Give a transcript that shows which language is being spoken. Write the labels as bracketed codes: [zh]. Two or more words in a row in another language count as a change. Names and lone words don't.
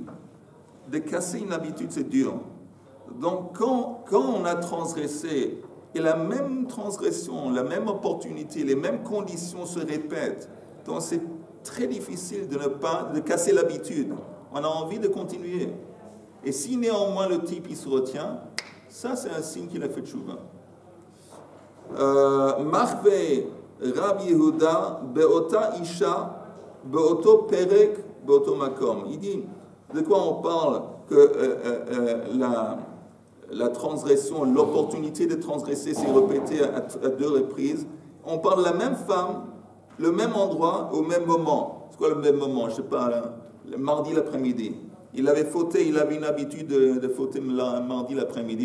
[fr] De casser une habitude, c'est dur. Donc quand on a transgressé, et la même transgression, la même opportunité, les mêmes conditions se répètent, donc c'est très difficile de casser l'habitude. On a envie de continuer. Et si néanmoins le type il se retient, ça c'est un signe qu'il a fait tchouva. [he] אמר רבי יהודה באותה אשה באותו פרק באותו מקום. [fr] Il dit, de quoi on parle? Que la transgression, l'opportunité de transgresser s'est répétée à deux reprises. On parle de la même femme, le même endroit, au même moment. C'est quoi le même moment? Je ne sais pas, le mardi l'après-midi. Il avait fauté, il avait une habitude de fauter mardi l'après-midi.